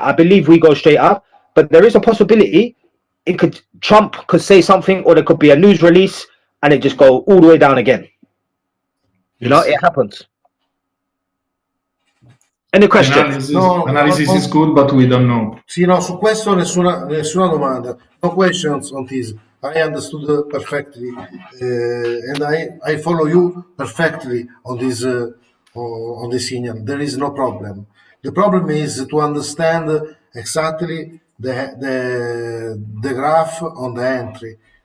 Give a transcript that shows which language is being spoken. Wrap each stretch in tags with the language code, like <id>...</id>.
<en>I believe we go straight up, but there is a possibility Trump could say something, or there could be a news release and it just go all the way down again. You know, it happens. Any questions? Analysis is good, but we don't know.</en> <it>Sì, no, su questo nessuna domanda.</it> <en>No questions on this. I understood perfectly, and I follow you perfectly on this signal. There is no problem. The problem is to understand exactly the graph on the entry.</en>